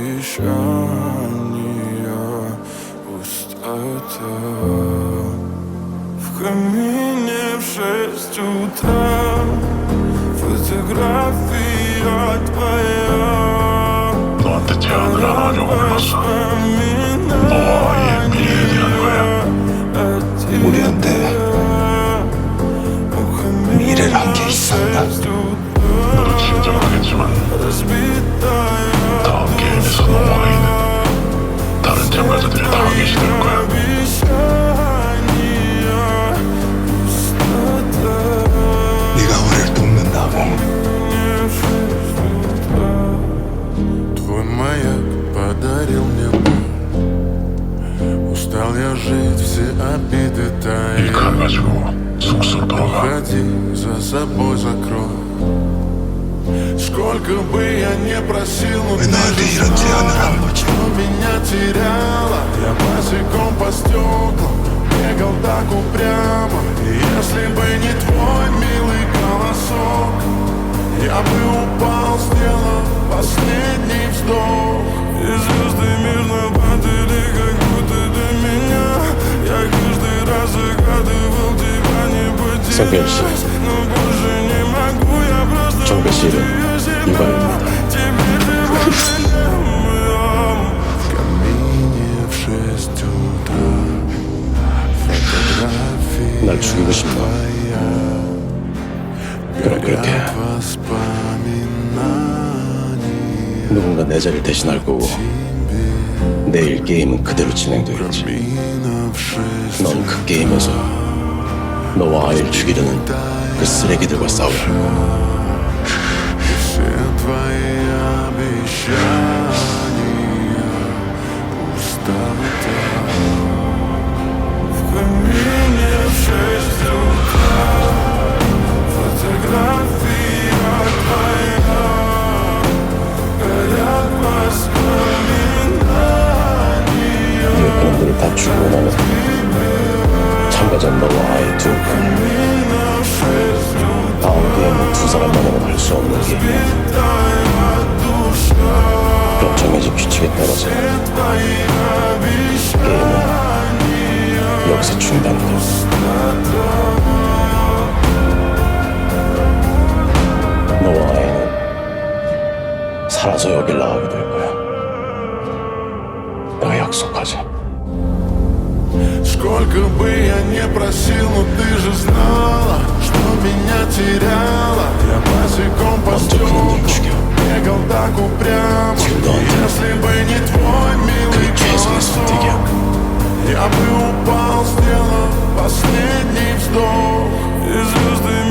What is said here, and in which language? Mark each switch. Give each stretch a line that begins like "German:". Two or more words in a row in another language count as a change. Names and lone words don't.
Russian: обещания, пустота. В камине в 6 утра фотография твоя.
Korean: 너한테 제안을 안 하려고 불렀어. 너와의 미래에 대한 거야. 우리한테 미래란 게 있었나? 너도 진정하겠지만 다음 게임에서 너와의 다른 참가자들이 타겟이 될 거야. 네가 우리를 돕는다고.
Russian: Твой маяк подарил мне боль. Устал я жить, все обиды
Korean: 이
Russian: тают.
Korean: 칼 가지고 숙소로 돌아가.
Russian: Ходи, за собой закрой. Сколько бы я не просил, но
Korean: 왜 나한테 이런 제안을 하는 거지?
Russian: что меня теряла. Я босиком по стеклам бегал так упрямо. И если бы не твой милый голосок, я бы упал, сделав последний вздох. И звезды мирно падали, как будто до меня. Я каждый раз загадывал тебя не потерять. Но больше не могу, я просто
Korean: 정배씨는 이발입니다.
Russian: В камине в 6 утра фотография
Korean: 날 죽이고 싶나?
Russian: твоя.
Korean: 그럼 그렇게
Russian: Воспоминания
Korean: 누군가 내 자리를 대신할 거고 내일 게임은 그대로 진행되겠지.
Russian: в 6
Korean: 넌 그 게임에서 너와 아이를 죽이려는 그 쓰레기들과 싸우라.
Russian: все твои обещания, пустота. В камине в 6 утра фотография твоя. Горят воспоминания.
Korean: 네 그놈들을 다 죽이고 나면 참가자 너와 아이 두 다음 게임은 두 사람만으로는 할 수 없는 게임이야. 그럼 정해진 규칙에 따라서 게임은 여기서 중단돼. 너와 아이는 살아서 여길 나가게 될 거야. 내가 약속하지.
Russian: Сколько бы я не просил, но ты же знала, что меня теряла. Я босиком по
Korean: 먼저 그놈들
Russian: стеклам
Korean: 죽여.
Russian: бегал так упрямо.
Korean: 지금 너한테
Russian: Если бы не твой милый
Korean: 그게 최선의 선택이야.
Russian: голосок, я бы упал, сделав последний вздох. И звезды